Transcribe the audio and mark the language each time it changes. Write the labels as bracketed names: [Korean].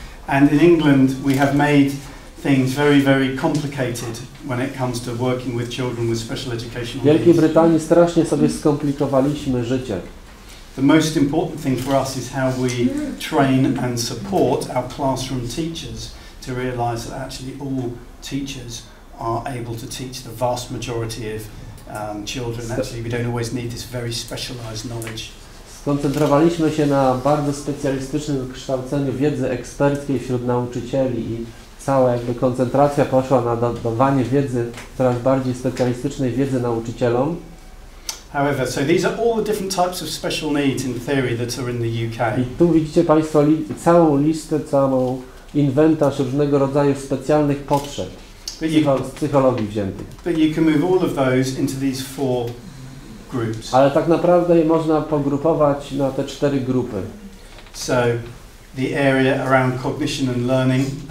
[English] And in England we have made things very, very complicated when it comes to working with children with special educational [Polish] W Wielkiej [English] needs. [Polish] Brytanii strasznie sobie skomplikowaliśmy życie. [English] The most important thing for us is how we train and support our classroom teachers to realise that actually all teachers are able to teach the vast majority of children. Actually, we don't always need this very specialised knowledge. [Polish] Skoncentrowaliśmy się na bardzo specjalistycznym kształceniu wiedzy eksperckiej wśród nauczycieli i cała jakby koncentracja poszła na dawanie wiedzy, coraz bardziej specjalistycznej wiedzy nauczycielom. [English] However, so these are all the different types of special needs in theory that are in the UK. [Polish] I tu widzicie Państwo całą listę, całą inwentarz różnego rodzaju specjalnych potrzeb z psychologii wziętych. [English] But you can move all of those into these 4 groups. [Polish] Ale tak naprawdę je można pogrupować na te 4 grupy. [English] So the area around cognition and learning.